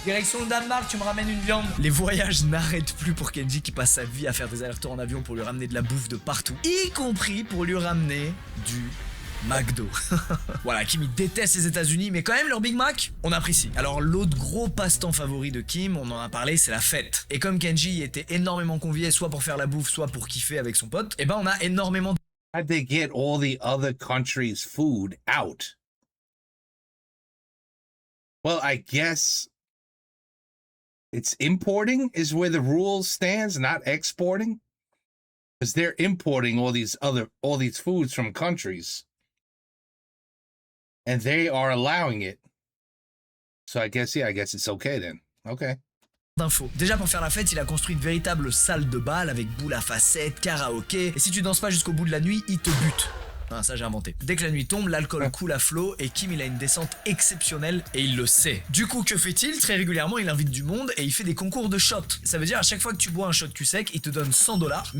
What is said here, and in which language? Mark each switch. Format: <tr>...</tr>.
<fr>Direction le Danemark, tu me ramènes une viande. Les voyages n'arrêtent plus pour Kenji qui passe sa vie à faire des allers-retours en avion pour lui ramener de la bouffe de partout, y compris pour lui ramener du McDo. Voilà, Kim il déteste les États-Unis, mais quand même leur Big Mac, on apprécie. Alors l'autre gros passe-temps favori de Kim, on en a parlé, c'est la fête. Et comme Kenji était énormément convié, soit pour faire la bouffe, soit pour kiffer avec son pote, et ben on a énormément.</fr> <en>How'd they get all the other countries' food out? Well, I guess it's importing is where the rule stands, not exporting. Because they're importing all these foods from countries. And they are allowing it. So I guess it's okay then. Okay.</en> <fr>D'infos. Déjà pour faire la fête, il a construit une véritable salle de bal avec boule à facettes, karaoké, et si tu danses pas jusqu'au bout de la nuit, il te bute. Ah, ça j'ai inventé. Dès que la nuit tombe, l'alcool coule à flot et Kim il a une descente exceptionnelle et il le sait. Du coup, que fait-il? Très régulièrement, il invite du monde et il fait des concours de shots. Ça veut dire à chaque fois que tu bois un shot cul sec, il te donne 100$.</fr>